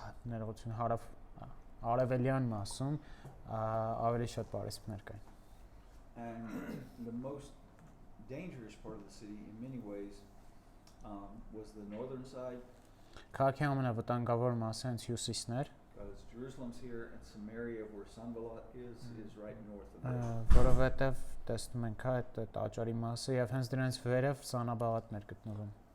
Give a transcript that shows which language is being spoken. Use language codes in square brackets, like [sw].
[hy] Ներողություն, արևելյան մասում ավելի շատ պարիսպներ կային։ [en] And the most dangerous part of the city in many ways was the northern side. [hy] Քաղաքի ամենավտանգավոր մասը հենց հյուսիսն էր։ [en] Because Jerusalem's here and Samaria, where Sanballat is right north of there. [hy] Որովհետև տեսնում ենք այդ տաճարի մասը եւ հենց դրանից վերև Սանաբաղատն էր գտնվում։